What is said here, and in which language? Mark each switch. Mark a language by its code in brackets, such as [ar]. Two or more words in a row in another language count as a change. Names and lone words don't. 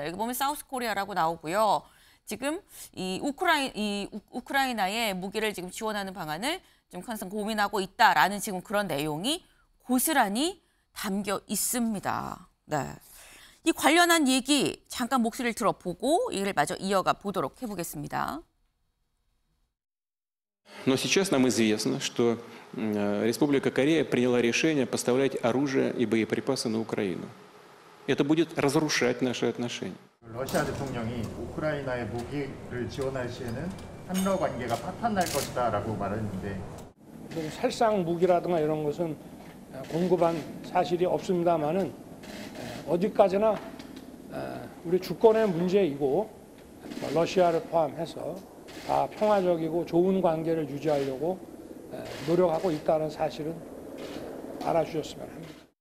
[ko] 여기 보면 사우스 코리아라고 나오고요. 지금 이 우크라이나에 무기를 지금 지원하는 방안을 좀 항상 고민하고 있다라는 지금 그런 내용이 고스란히 담겨 있습니다. 네. 이 관련한 얘기 잠깐 목소리를 들어보고 이를 마저 이어가 보도록 해보겠습니다. [ru] Но сейчас нам известно, что Республика Корея приняла решение поставлять оружие и боеприпасы на Украину. Это будет разрушать наши отношения. [ko] 러시아 대통령이 우크라이나에 무기를 지원할 시에는 한러 관계가 파탄날 것이다라고 말했는데 살상 무기라든가 이런 것은 공급한 사실이 없습니다만은 어디까지나 우리 주권의 문제이고 러시아를 포함해서 다 평화적이고 좋은 관계를 유지하려고 노력하고 있다는 사실은 알아주셨으면 합니다.